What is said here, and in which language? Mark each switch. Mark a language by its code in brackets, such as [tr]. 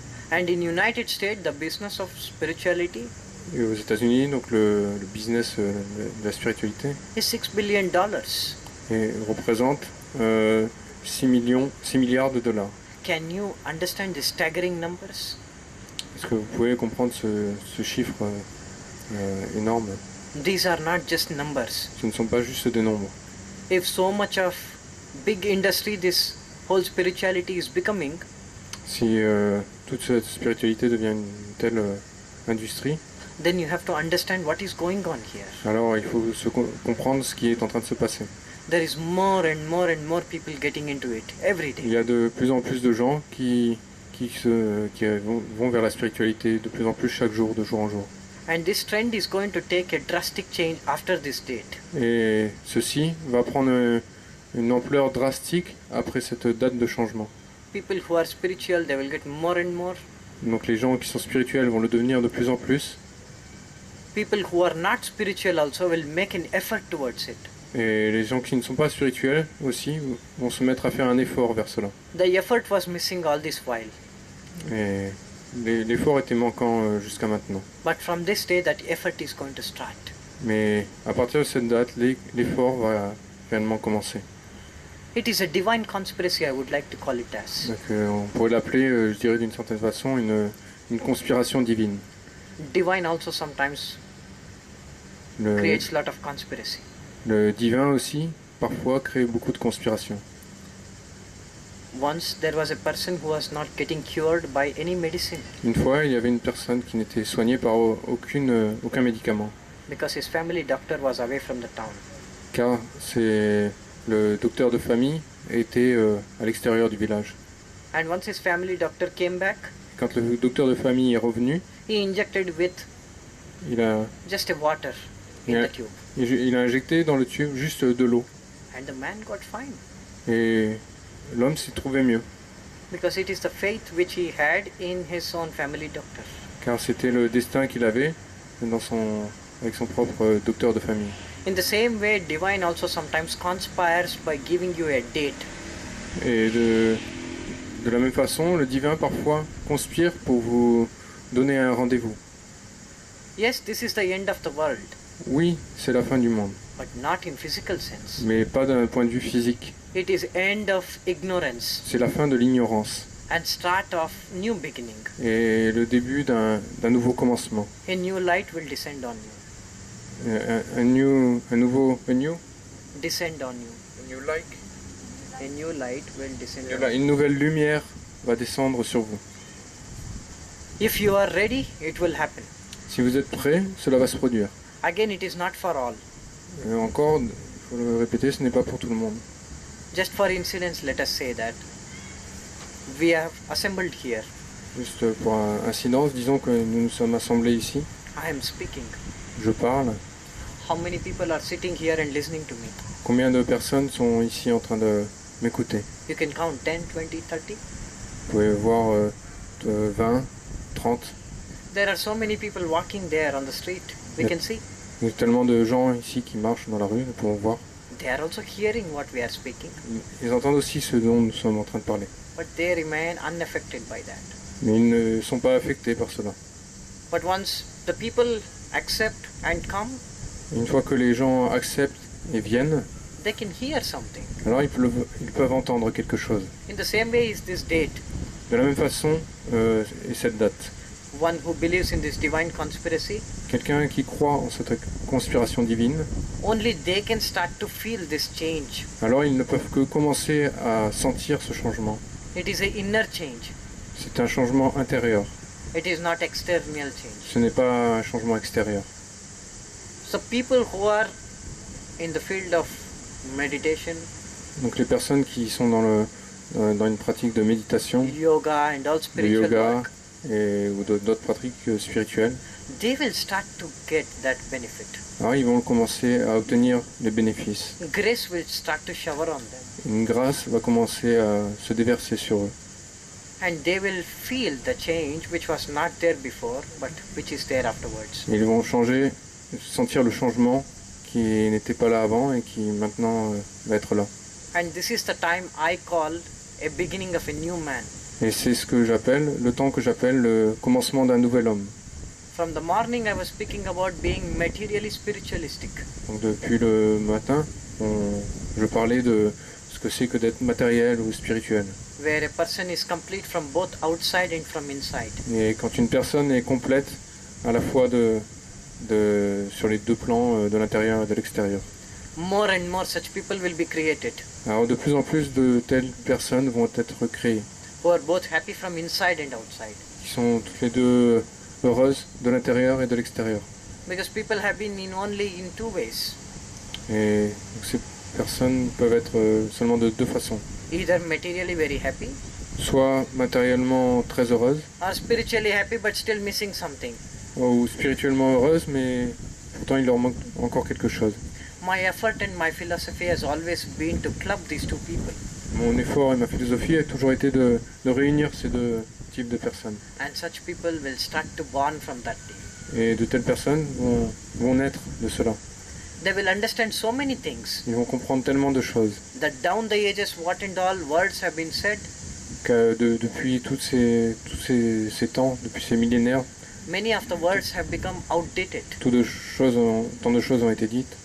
[en] And in United States, the business of spirituality [fr] Et aux États-Unis, donc le business de la spiritualité [en] is $6 billion. [fr] représente 6 milliards de dollars. [en] Can you understand the staggering numbers? [fr] Est-ce que vous pouvez comprendre ce chiffre énorme? [en] These are not just numbers. [fr] Ce ne sont pas juste des nombres. [en] If so much of big industry this whole spirituality is becoming, [fr] Si toute cette spiritualité devient une telle industrie, [en] then you have to understand what is going on here. [fr] alors il faut comprendre ce qui est en train de se passer. [en] There is more and more people getting into it every [fr] Il [en] day. [fr] y a de plus en plus de gens qui vont vers la spiritualité de plus en plus chaque jour, de jour en jour. [en] And this trend is going to take a drastic change after this date. [fr] Et ceci va prendre une ampleur drastique après cette date de changement. [en] People who are spiritual, they will get more and more. [fr] Donc les gens qui sont spirituels vont le devenir de plus en plus. [en] People who are not spiritual also will make an effort towards it. [fr] Et les gens qui ne sont pas spirituels aussi vont se mettre à faire un effort vers cela. [en] The effort was missing all this while. [fr] Et l'effort était manquant jusqu'à maintenant. [en] But from this day, that effort is going to start. [fr] Mais à partir de cette date, l'effort va réellement commencer. [en] It is a divine conspiracy, I would like to call it as. [fr] Donc, on pourrait l'appeler, je dirais d'une certaine façon, une conspiration divine. [en] Divine also sometimes creates a lot of conspiracy. [fr] Le divin aussi, parfois, crée beaucoup de conspirations. [en] Once there was a person who was not getting cured by any medicine [fr] Une fois, il y avait une personne qui n'était soignée par aucun médicament, [en] because his family doctor was away from the town. [fr] car le docteur de famille était à l'extérieur du village. [en] And once his family doctor came back, [fr] Quand le docteur de famille est revenu, [en] he injected with [fr] il a, [en] just a water in Yeah. the tube. [fr] il a injecté dans le tube juste de l'eau. [en] And the man got fine [fr] Et l'homme s'y trouvait mieux, [en] because it is the faith which he had in his own family doctor. [fr] car c'était le destin qu'il avait avec son propre docteur de famille. [en] In the same way, divine also sometimes conspires by giving you a date. [fr] Et de la même façon, le divin parfois conspire pour vous donner un rendez-vous. [en] Yes, this is the end of the world, [fr] Oui, c'est la fin du monde, [en] but not in physical sense. [fr] mais pas d'un point de vue physique. [en] It is end of ignorance [fr] C'est la fin de l'ignorance [en] and start of new beginning. [fr] et le début d'un nouveau commencement. [en] A new light will descend on you. [fr] Un nouveau [en] Descend on you. A new light will descend on you. [fr] Une nouvelle lumière va descendre sur vous. [en] If you are ready, it will happen. [fr] Si vous êtes prêts, cela va se produire. [en] Again, it is not for all. [fr] Encore, il faut le répéter, ce n'est pas pour tout le monde. [en] Just for incidents, let us say that we have assembled here. [fr] Juste pour incidence, disons que nous nous sommes assemblés ici. [en] I am speaking. [fr] Je parle. [en] How many people are sitting here and listening to me? [fr] Combien de personnes sont ici en train de m'écouter? [en] You can count 10, 20, 30. [fr] Vous pouvez voir 20, 30. [en] There are so many people walking there on the street. We Yeah. can see. [fr] Il y a tellement de gens ici qui marchent dans la rue, nous pouvons voir. [en] They are also hearing what we are speaking, [fr] Ils entendent aussi ce dont nous sommes en train de parler. [en] but they remain unaffected by that. [fr] Mais ils ne sont pas affectés par cela. [en] But once the people accept and come, [fr] Une fois que les gens acceptent et viennent, [en] they can hear something. [fr] alors ils peuvent entendre quelque chose. [en] In the same way is this date. [fr] De la même façon, est cette date. [en] One who believes in this divine conspiracy, [fr] Quelqu'un qui croit en cette conspiration divine, [en] only they can start to feel this change. [fr] alors ils ne peuvent que commencer à sentir ce changement. [en] It is an inner change. [fr] C'est un changement intérieur, [en] It is not external change. [fr] ce n'est pas un changement extérieur. [en] So people who are in the field of meditation, [fr] Donc les personnes qui sont dans une pratique de méditation, [en] yoga and all [fr] de [en] spiritual [fr] yoga [en] work, [fr] ou d'autres pratiques spirituelles, [en] they will start to get that benefit. [fr] alors ils vont commencer à obtenir les bénéfices. [en] Grace will start to shower on them, [fr] Une grâce va commencer à se déverser sur eux. [en] and they will feel the change which was not there before but which is there afterwards. [fr] Ils vont sentir le changement qui n'était pas là avant et qui maintenant va être là. [en] And this is the time I call a beginning of a new man. [fr] Et c'est le temps que j'appelle le commencement d'un nouvel homme. [en] From the morning I was speaking about being materially spiritualistic. [fr] Donc depuis le matin, je parlais de ce que c'est que d'être matériel ou spirituel. [en] Where a person is complete from both outside and from inside. [fr] Et quand une personne est complète à la fois sur les deux plans, de l'intérieur et de l'extérieur. [en] More and more such people will be created, [fr] Alors de plus en plus de telles personnes vont être créées, [en] who are both happy from inside and outside. [fr] qui sont toutes les deux heureuses de l'intérieur et de l'extérieur. [en] Because people have been in only in two ways. [fr] Et donc, ces personnes peuvent être seulement de deux façons. [en] Either materially very happy, [fr] Soit matériellement très heureuses, [en] or spiritually happy but still missing something. [fr] ou spirituellement heureuses, mais pourtant il leur manque encore quelque chose. [en] My effort and my philosophy has always been to club these two people. [fr] Mon effort et ma philosophie a toujours été de réunir ces deux types de personnes. [en] And such people will start to born from that day. [fr] Et de telles personnes vont naître de cela. [en] They will understand so many things [fr] Ils vont comprendre tellement de choses [en] that down the ages what and all words have been said, [fr] que depuis tous ces temps, depuis ces millénaires, [en] many of the words have become outdated. [fr] tant de choses ont été dites.